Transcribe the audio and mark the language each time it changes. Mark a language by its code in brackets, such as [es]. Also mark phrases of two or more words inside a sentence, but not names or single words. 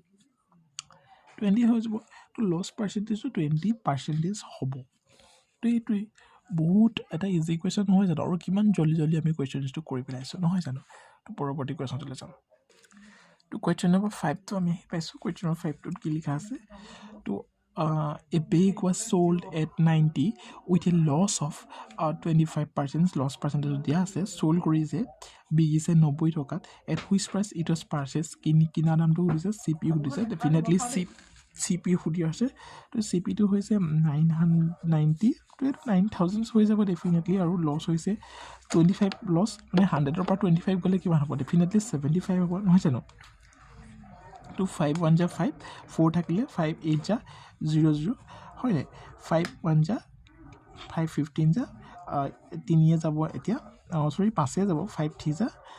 [as] 20 হৈ যাব তো লছ পাৰ্চেণ্টেজটো 20% হ'ব তো এইটোৱেই বহুত এটা [en] easy question [as] নহয় জানো আৰু কিমান [hi] जल्दी जल्दी [as] আমি কুৱেশ্যনটো কৰি পেলাইছোঁ নহয় জানো তো পৰৱৰ্তী কুৱেশ্যনটোলৈ যাম তো [en] question number [as] 5টো আমি আহি পাইছোঁ [en] question number [as] 5টোত কি লিখা আছে তো [en] a bag was sold at 90 with a loss of 25% loss percentage [as] দিয়া আছে sold কৰিছে বিকিছে 90 টকাত [en] at which price it was purchased [as] কিনা দামটো সুধিছে CP সুধিছে [en] definitely CP [as] সুধি আছে তো CPটো হৈছে 990 তো 9000 হৈ যাব ডেফিনেটলি আৰু লছ হৈছে 25 লছ মানে 100ৰ পৰা 25 গ'লে কিমান হ'ব ডেফিনেটলি 75 হ'ব নহয় জানো তো 5 1 যা 5 4 থাকিলে 5 8 যা 0 0 হয় নাই 5 1 যা 5 15 যা 3 যাব এতিয়া সৰি 5 যাব 5 3 যা